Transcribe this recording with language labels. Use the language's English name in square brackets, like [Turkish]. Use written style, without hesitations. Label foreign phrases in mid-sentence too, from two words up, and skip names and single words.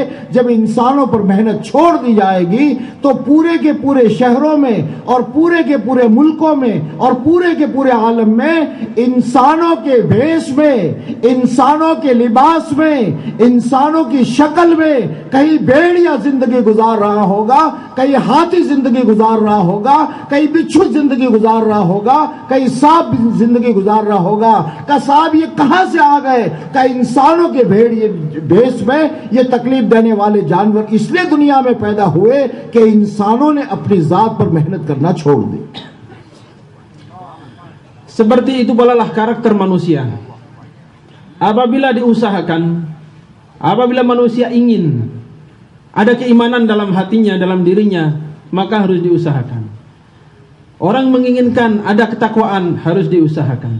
[Urdu] جب انسانوں پر محنت چھوڑ دی جائے گی تو پورے کے پورے شہروں میں اور پورے کے پورے ملکوں میں اور پورے کے پورے عالم میں انسانوں کے بھیس میں، انسانوں کے لباس میں، انسانوں کی شکل میں کہیں بھیڑیا زندگی گزار رہا ہوگا، کہیں ہاتھی زندگی گزار رہا ہوگا، کہیں بچھو زندگی گزار رہا ہوگا، کہیں سانپ زندگی گزار رہا ہوگا. کا صاحب یہ کہاں سے آ گئے? کا انسانوں کے بھیس میں یہ تکلیف دینے والے جانور اس لیے دنیا میں پیدا ہوئے کہ انسانوں نے اپنی ذات پر محنت کرنا چھوڑ دی. [Indonesian] Seperti itu pula karakter manusia. Apabila diusahakan, apabila manusia ingin ada keimanan dalam hatinya, dalam dirinya, maka harus diusahakan. Orang menginginkan ada ketakwaan, harus diusahakan.